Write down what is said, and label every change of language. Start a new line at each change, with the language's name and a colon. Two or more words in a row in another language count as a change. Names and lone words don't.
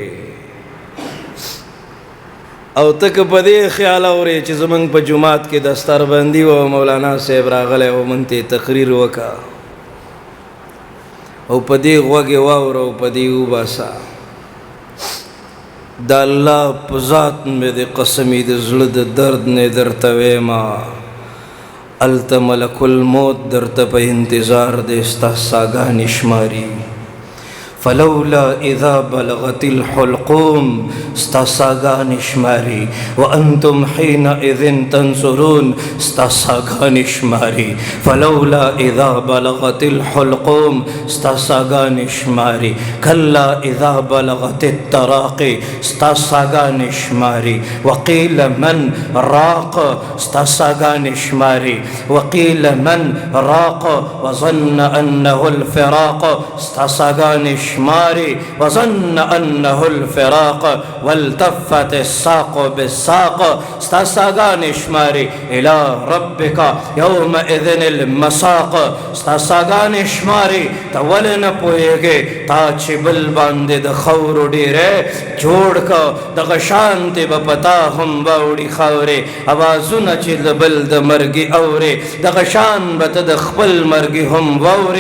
Pashto: او تک په دې خیال اورې چې زمونږ په جماعت کې دستربندي و مولانا صاحب راغلی او من ته تقریر وکړه او په دې غوږ یې واوره او په دې وباسه. د الله په ذات مې د قسمې د زړه د درد نه درته ویما، هلته ملک الموت درته په انتظار دی، ستا ساګانې شماري.
Arabic: فلولا اذا بلغت الحلقوم،
Pashto: ستا ساګانې شماري.
Arabic: وانتم حينئذ تنظرون،
Pashto: ستا ساګانې شماري.
Arabic: فلولا اذا بلغت الحلقوم،
Pashto: ستا ساګانې شماري.
Arabic: كلا اذا بلغت التراقي،
Pashto: ستا ساګانې شماري.
Arabic: وقيل من راق،
Pashto: ستا ساګانې شماري.
Arabic: وقيل من راق وظن انه الفراق،
Pashto: ستا ساګانې شماري.
Arabic: وظن انه الفراق والتفت الساق بالساق،
Pashto: ستا ساګانې شماري.
Arabic: الى ربك يومئذ المساق،
Pashto: ستا ساګانې شماري. ته ولې نه پوهېږې تا چې بل باندې د خاورو ډېری جوړ که، دغه شانتې به په تا هم واوړي خاورې. اوازونه چې د بل د مرګي اورې، دغه شان به ته د خپل مرګي هم واورې.